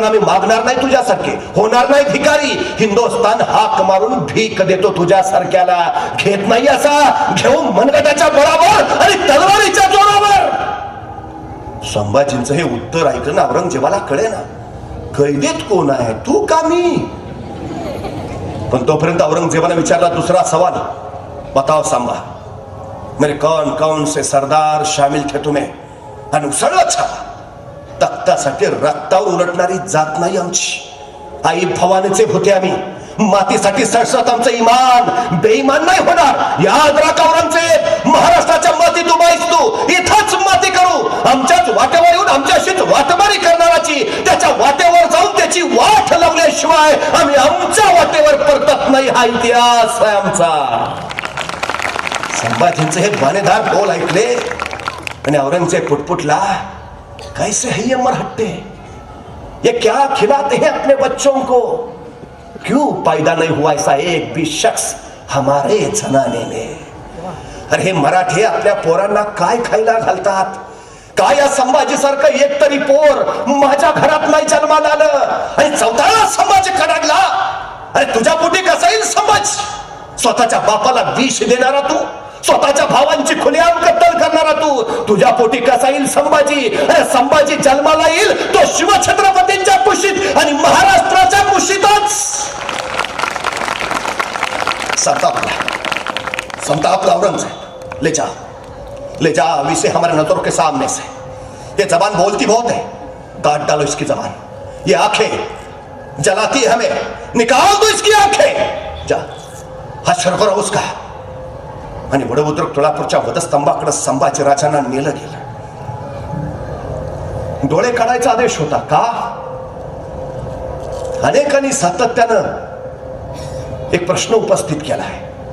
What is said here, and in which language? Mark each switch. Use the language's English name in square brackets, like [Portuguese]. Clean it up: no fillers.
[Marathi] पण आम्ही मागणार नाही तुझ्यासारखे, होणार नाही भिकारी. हिंदुस्थान हाक मारून भीक देतो तुझ्यासारख्याला, घेत नाही असा घेऊ मनगटाच्या बळावर आणि तलवारीच्या जोरावर. संभाजींचं हे उत्तर ऐकलं ना औरंगजेबाला कळे ना, कैदेत कोण आहे, तू का मी? पण तोपर्यंत औरंगजेबाने विचारला दुसरा सवाल, [Hindi] बताओ सांबा, मेरे कौन कौन से सरदार शामिल थे तुम्हें? [Marathi] आणि उसळला छावा. तख्तासाठी रक्तावर उलटणारी जात नाही आमची, आई भवानीचे होते आम्ही. मातीसाठी सळसळत आमचं इमान, बेईमान नाही होणार. याद राख औरंगजेब, महाराष्ट्राच्या मातीत उभाईस तू, इथंच माती करू. आमच्याच वाटेवर येऊन आमच्याशीच वाटमारी करणाराची, त्याच्या वाटेवर जाऊन त्याची वाट लावल्याशिवाय आम्ही आमच्या वाटेवर परतत नाही, हा इतिहास आहे आमचा. संभाजींचे हे बाणेदार बोल ऐकले आणि औरंगजेब पुटपुटला, [Hindi] कैसे है ये मरहट्टे, ये क्या खिलाते हैं अपने बच्चों को? क्यों पैदा नहीं हुआ ऐसा एक भी शख्स हमारे जनाने में? [Marathi] अरे हे मराठे आपल्या पोरांना काय खायला घालतात? काय या संभाजी सारखं एक तरी पोर माझ्या घरात नाही जन्माला आलं आणि चौथाला संभाजी कडाडला. अरे तुझ्या पोटी कसा येईल संभाजी? स्वतःच्या बापाला विष देणारा तू, स्वतःच्या भावांची खुलेआम कत्तल करणारा तू, तुझ्या पोटी कसा येईल संभाजी? अरे संभाजी जन्माला येईल तो शिवछत्रपतींच्या कुशीत आणि महाराष्ट्राच्या कुशीतच. संतापला औरंगजेब, [Hindi] ले जा अभी से हमारे नजरों के सामने से. ये जबान बोलती बहुत है, काट डालो इसकी जबान. ये आंखें जलाती है हमें, निकाल दो इसकी आंखें. जा हशर करो उसका. [Marathi] आणि वडवुद्रक तुळापूरच्या वधस्तंभाकडे संभाजी राजांना नेलं गेलं. डोळे काढायचा आदेश होता का? अनेकांनी सातत्यानं एक प्रश्न उपस्थित केला आहे.